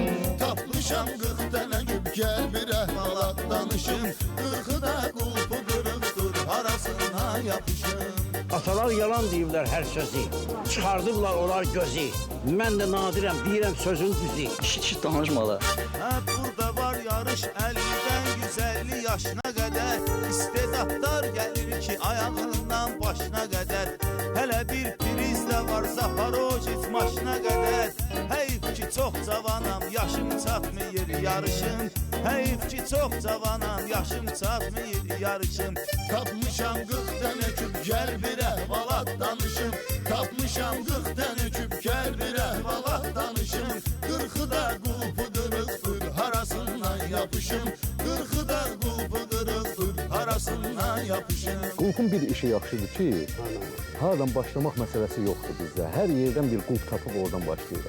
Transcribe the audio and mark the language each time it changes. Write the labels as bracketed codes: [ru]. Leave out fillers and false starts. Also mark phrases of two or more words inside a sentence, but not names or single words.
[az] Tapmışam 40 dənə küp, gəl bir əhvalat danışım. 40'ı da qulpu qırıqdır, arasına yapışım. Atalar yalan deyirlər hər sözü, çıxardıblar onlar gözü. Mən də nadirəm, deyirəm sözün düzü. Şit danışmalar. [tr] Burada var yarış 50'den 150 yaşına kadar. İstedatlar gelir ki ayağından başına kadar. Hele bir priz de var Zaporojets maşına kadar. Heyf ki çok cavanam, yaşım çatmıyor yarışım. Heyf ki çok cavanam, yaşım çatmıyor yarışım. [az] Tapmışam 40 tane küp, gel bir əhvalat danışım. Tapmışam 40 tane küp, gel bir əhvalat danışım. 40'ı da qulpu qırıqdır, arasından yapışım. 40'ı da qulpu qırıqdır, arasından yapışım. Qulpun bir işi yaxşıdır ki, haradan başlamaq məsələsi yoxdur bizdə. Hər yerdən bir qulp tapıb oradan başlayırıq.